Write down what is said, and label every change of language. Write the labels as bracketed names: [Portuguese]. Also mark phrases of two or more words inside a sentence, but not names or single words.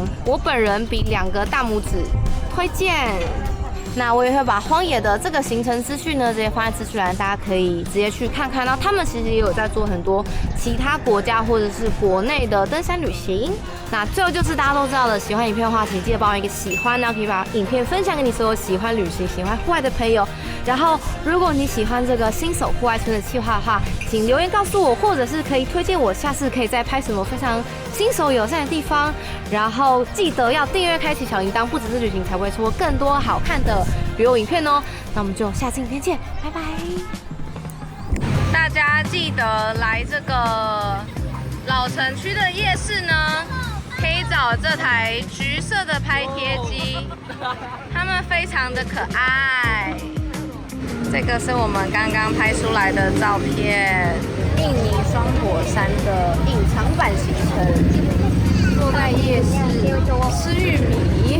[Chinese] 我本人比2個大拇指推薦。那我也會把荒野的這個行程資訊呢，直接放在資訊欄，大家可以直接去看看。然後他們其實也有在做很多其他國家或者是國內的登山旅行。那最後就是大家都知道的，喜歡影片的話，請記得幫我一個喜歡，然後可以把影片分享給你所有喜歡旅行、喜歡戶外的朋友。然後如果你喜歡這個新手戶外村的計劃的話，請留言告訴我，或者是可以推薦我下次可以再拍什麼非常新手友善的地方。然後記得要訂閱、開啟小鈴鐺，不只是旅行才會出更多好看的旅遊影片哦。那我們就下次影片見，拜拜！大家記得來這個老城區的夜市呢，可以找這台橘色的拍貼機，它們非常的可愛。這個是我們剛剛拍出來的照片，印尼雙火山的隱藏版行程，坐在夜市吃玉米。